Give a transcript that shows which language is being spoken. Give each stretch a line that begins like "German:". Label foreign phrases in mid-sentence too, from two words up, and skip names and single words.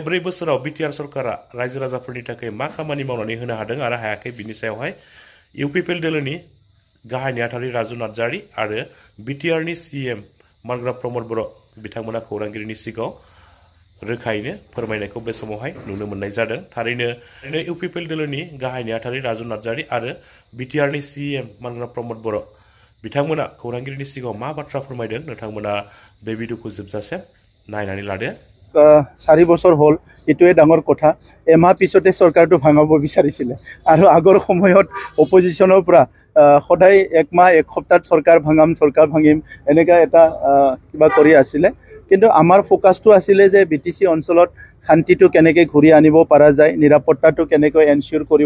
Bodo: 4 बोसोराव बिटिआर सरकारा रायजो राजाफोरनि थाखाय मा खामानि मावनानै होनो हादों आरो हायाखै बिनि सायावहाय इउपिपिएल दोलोनि गाहाय नेहाथारि राजु नार्जारि आरो बिटिआरनि सीएम मानग्रा प्रमद बर' बिथांमोना खौरांगिरिनि सिगाङाव रोखायैनो फोरमायनायखौ बे समावहाय नुनो मोननाय जादों थारैनो इउपिपिएल दोलोनि गाहाय नेहाथारि राजु नार्जारि आरो बिटिआरनि सीएम मानग्रा प्रमद बर' बिथांमोना खौरांगिरिनि सिगाङाव मा बाथ्रा फोरमायदों नोंथांमोना बे भिडिअखौ जोबजासे नायनानै लादो
Assamese: 4 বছৰ হল এটোৱে ডাঙৰ কথা এমাহ পিছতে সৰকাৰটো ভাঙাব বিচাৰিছিল আৰু আগৰ সময়ত অপজিশনৰ পৰা সদায় এক মাহ এক সপ্তাহ সৰকাৰ ভাঙিম এনেকা এটা কিবা কৰি আছিল কিন্তু আমাৰ ফোকাসটো আছিল যে বিটিসি অঞ্চলত শান্তিটো কেনেকৈ ঘূৰি আনিব পৰা যায় নিৰাপত্তাটো কেনেকৈ এনশিওৰ কৰিব